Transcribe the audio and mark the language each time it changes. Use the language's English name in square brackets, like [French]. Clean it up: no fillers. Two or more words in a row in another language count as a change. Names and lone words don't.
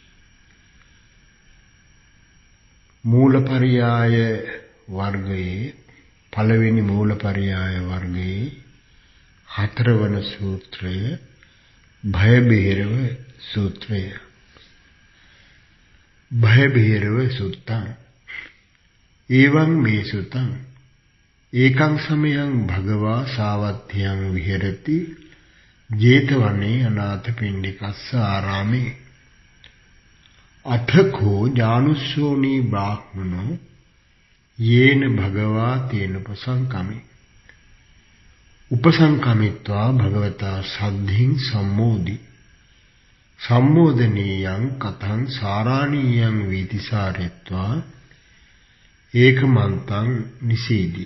[Sinhala] මූලපරියාය වර්ගයේ පළවෙනි මූලපරියාය වර්ගයේ හතරවන සූත්‍රය භය බේරව සූත්‍රය. [Pali] භය බේරව සුත්තං එවං මේ සුතං ඒකං සමයං භගවා සාවත්තියං විහෙරති ජේතවනේ අනාථපිණ්ඩිකස්ස ආරාමේ අතකෝ ජානුස්සෝනී බ්‍රාහ්මනෝ යේන භගවා තේන උපසංකමි උපසංකමිත්වා භගවතා සද්ධින් සම්මෝදි සම්මෝදනීයං කතං සාරාණීයං වීතිසාරෙත්වා ඒකමන්තං නිසීදි.